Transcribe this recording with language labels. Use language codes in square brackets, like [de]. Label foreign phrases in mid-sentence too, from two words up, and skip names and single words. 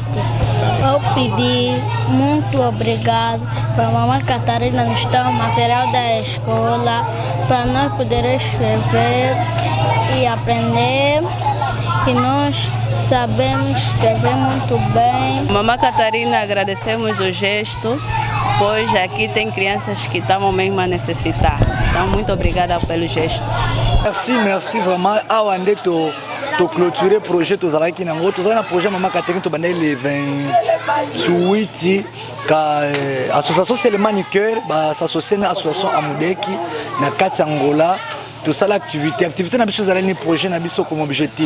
[pt] Eu pedi muito obrigado para a mamãe Catarina nos dar o material da escola para nós podermos escrever e aprender. E nós sabemos escrever muito bem. Mamãe Catarina, agradecemos o gesto, pois aqui tem crianças que estavam mesmo a necessitar. Então, muito obrigada pelo gesto. [fr] Merci vraiment. [ln] Awande to [fr] clôturer le projet [ln] to zalaki nango to zana projet Mamãe Catarina to bandé le 28 ka association Selemani Quer ba s'associer na association Amudec na kati Angola. [fr] Tout ça l'activité [ln] na biso zalali ni projet na biso [fr] comme objectif.